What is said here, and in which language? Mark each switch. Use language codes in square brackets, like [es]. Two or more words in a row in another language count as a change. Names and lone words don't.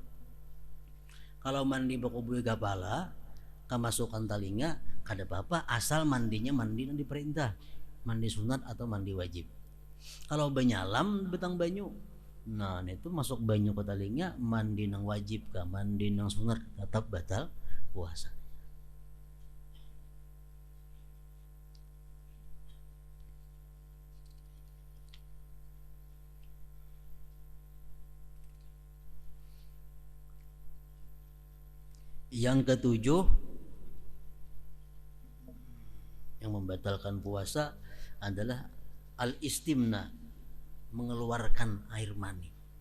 [bjn] Kalau mandi bakubui kepala kemasukan telinga kada apa-apa, asal mandinya mandi nang diperintah, mandi sunat atau mandi wajib. Kalau benyalam betang banyu, nah itu masuk banyu ke telinga, mandi nang wajib kah, mandi nang sunat, tetap batal puasa. [id] Yang ketujuh yang membatalkan puasa adalah al-istimna, mengeluarkan air mani.